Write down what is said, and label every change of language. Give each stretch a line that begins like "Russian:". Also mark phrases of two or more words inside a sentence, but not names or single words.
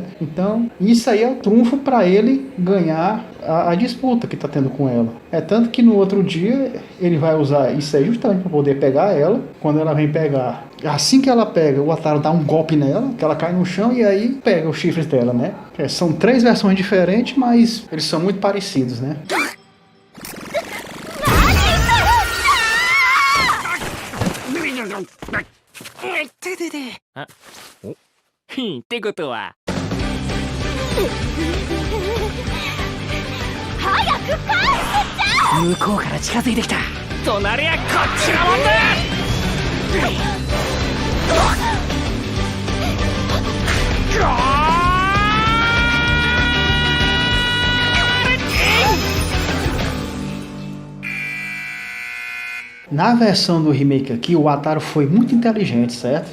Portuguese: Então isso aí é o trunfo para ele ganhar a disputa que tá tendo com ela. É tanto que no outro dia ele vai usar isso aí justamente para poder pegar ela. Quando ela vem pegar, assim que ela pega, o Ataru dá um golpe nela, que ela cai no chão e aí pega os chifres dela, né? São 3 versões diferentes, mas eles são muito parecidos, né?
Japanese: ってことは早く帰ってちゃ向こうから近づいてきたとなりゃこっちのもんだ
Portuguese: Na versão do remake aqui, o Ataru foi muito inteligente, certo?